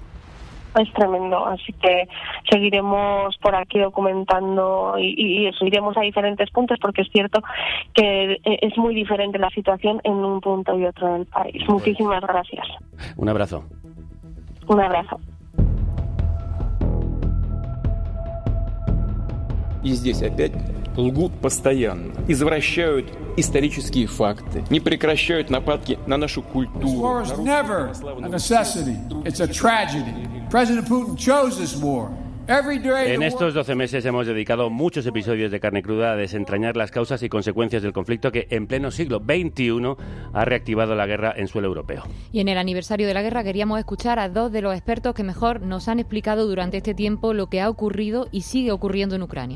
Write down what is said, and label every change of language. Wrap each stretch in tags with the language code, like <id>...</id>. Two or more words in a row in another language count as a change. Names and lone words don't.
<es>Es tremendo, así que seguiremos por aquí documentando y iremos a diferentes puntos, porque es cierto que es muy diferente la situación en un punto y otro del país. Muchísimas gracias. Un abrazo. Un abrazo.</es> <ru>И здесь опять лгут постоянно, извращают исторические факты, не прекращают нападки на нашу культуру.</ru> <en>This war is never a necessity. It's a tragedy. President Putin chose this war.</en> <es>En estos 12 meses hemos dedicado muchos episodios de Carne Cruda a desentrañar las causas y consecuencias del conflicto que en pleno siglo XXI ha reactivado la guerra en suelo europeo. Y en el aniversario de la guerra queríamos escuchar a dos de los expertos que mejor nos han explicado durante este tiempo lo que ha ocurrido y sigue ocurriendo en Ucrania.</es>